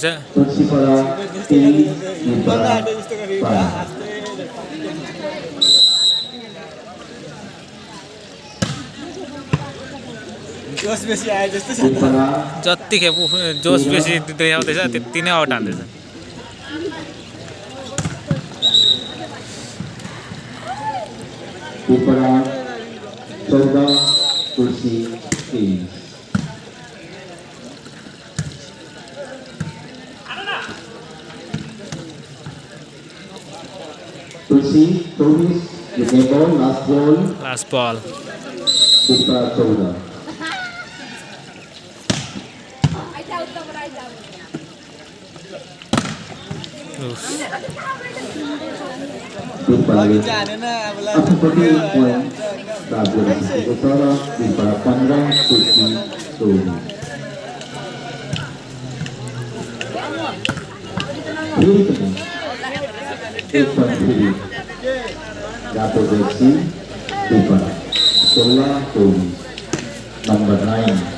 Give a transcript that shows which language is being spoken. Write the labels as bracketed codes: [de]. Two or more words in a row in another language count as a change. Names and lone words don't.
[ne] त्रिपुरा 3 त्रिपुरा 12 जोस बेसी आए जस्तो छ त्रिपुरा जति खेप जोस बेसी देखाउँदैछ त्यति नै आउट हान्दैछ त्रिपुरा 14 तुलसी 3 तुलसी 24 ये बॉल [en] last ball last ball [ne] त्रिपुरा 14 त्रिपुरा हानेन अब अपने पॉइंट प्राप्त गरेको छ र त्रिपुरा 15 तुलसी 14 फेरि पनि एक पॉइंट फेरि रातो जर्सी त्रिपुरा 16 24 नंबर 9